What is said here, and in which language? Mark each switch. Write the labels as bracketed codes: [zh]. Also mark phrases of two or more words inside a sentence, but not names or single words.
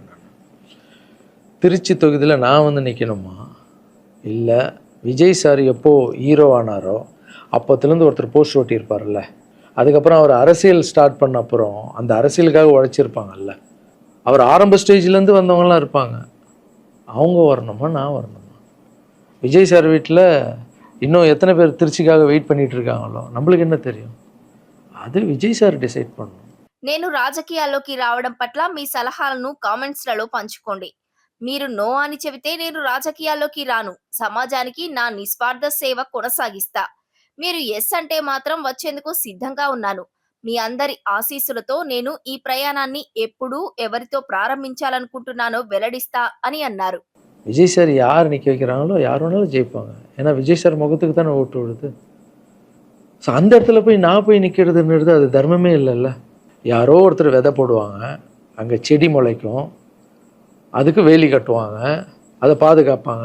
[ta] நான் திருச்சி தொகுதியில் நான் வந்து நிற்கணுமா, இல்லை விஜய் சார் எப்போது ஹீரோ ஆனாரோ அப்போத்துலேருந்து ஒருத்தர் போஸ்ட் ஓட்டியிருப்பார்ல, அதுக்கப்புறம் அவர் அரசியல் ஸ்டார்ட் பண்ண அப்புறம் அந்த அரசியலுக்காக உழைச்சிருப்பாங்கல்ல, அவர் ஆரம்ப ஸ்டேஜ்லேருந்து வந்தவங்களாம் இருப்பாங்க, அவங்க வரணுமா நான் வரணுமா? விஜய் சார் வீட்டில் இன்னும் எத்தனை பேர் திருச்சிக்காக வெயிட் பண்ணிகிட்டு இருக்காங்களோ நம்மளுக்கு என்ன தெரியும்? அது விஜய் சார் டிசைட் பண்ணணும். [te] నేను రాజకీయాల్లోకి రావడం పట్ల మీ సలహాలను కామెంట్స్లలో పంచుకోండి. మీరు నో అని చెబితే నేను రాజకీయాల్లోకి రాను, సమాజానికి నా నిస్వార్థ సేవ కొనసాగిస్తా. మీరు ఎస్ అంటే మాత్రం వచ్చేందుకు సిద్ధంగా ఉన్నాను. మీ అందరి ఆశీస్సులతో నేను ఈ ప్రయాణాన్ని ఎప్పుడు ఎవరితో ప్రారంభించాలనుకుంటున్నానో వెల్లడిస్తా అని అన్నారు. [ta] விஜய் சார் யார் நிற்க வைக்கிறாங்களோ யார் வேணாலும் ஜெயிப்பாங்க. ஏன்னா விஜய் சார் முகத்துக்கு தானே ஓட்டு விடுது. ஸோ அந்த இடத்துல போய் நான் போய் நிற்கிறதுன்றது அது தர்மமே இல்லைல்ல. யாரோ ஒருத்தர் விதை போடுவாங்க, அங்கே செடி முளைக்கும், அதுக்கு வேலி கட்டுவாங்க, அதை பாதுகாப்பாங்க.